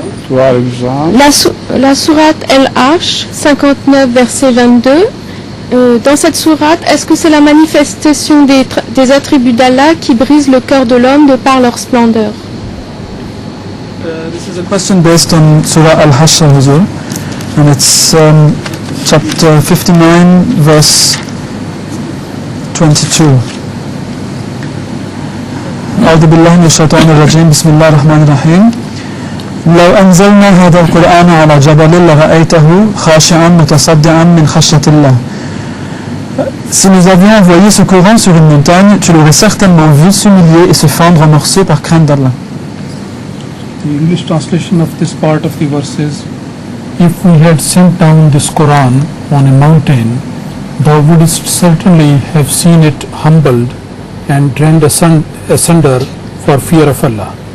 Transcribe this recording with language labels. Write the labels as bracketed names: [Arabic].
[French] La sourate El-Arsh, 59 verset 22, dans cette sourate, est-ce que c'est la manifestation des attributs d'Allah qui brise le cœur de l'homme de par leur splendeur? [English] This is a question based on Surah Al-Hashr, Huzur, and it's chapter 59, verse 22. [Arabic] أعوذ بالله من الشيطان الرجيم بسم الله الرحمن الرحيم لو أنزلنا هذا القرآن على جبل لرأيته خاشعا متصدعا من خشية الله. [French] Si nous avions envoyé ce Coran sur une montagne, tu l'aurais certainement vu s'humilier et se fendre en morceaux par crainte d'Allah. [English] The English translation of this part of the verse is, if we had sent down this Quran on a mountain, thou wouldst certainly have seen it humbled and rent asunder for fear of Allah.